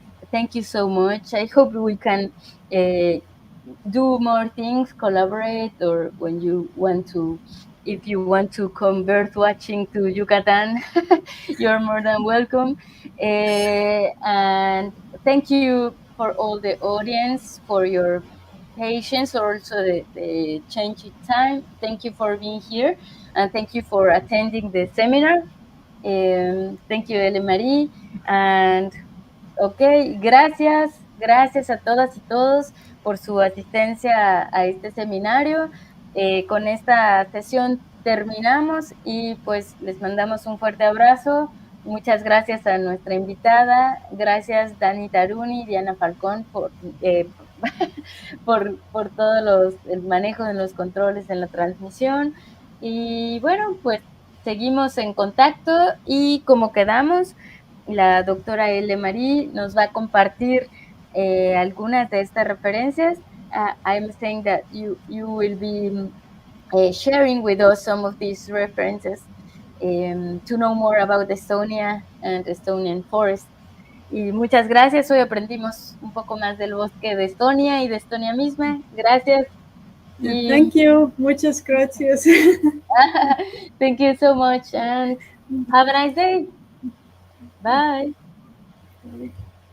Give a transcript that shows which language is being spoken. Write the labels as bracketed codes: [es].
[en] Thank you so much. I hope we can uh, do more things, collaborate, or when you want to, if you want to come bird watching to Yucatan, you're more than welcome. And thank you for all the audience for your patience, or also the change in time. Thank you for being here, and thank you for attending the seminar. Thank you, Elle-Mari, and ok, [es] gracias a todas y todos por su asistencia a este seminario. Con esta sesión terminamos y pues les mandamos un fuerte abrazo. Muchas gracias a nuestra invitada. Gracias Dani Taruni, Diana Falcón por todo el manejo de los controles en la transmisión. Y bueno, pues seguimos en contacto y como quedamos, la doctora Elle-Mari nos va a compartir algunas de estas referencias. [en] I'm saying that you will be sharing with us some of these references to know more about Estonia and Estonian forests. [es] Y muchas gracias. Hoy aprendimos un poco más del bosque de Estonia y de Estonia misma. Gracias. Y [en] Thank you. [es] Muchas gracias. [en] thank you so much and have a nice day. Bye.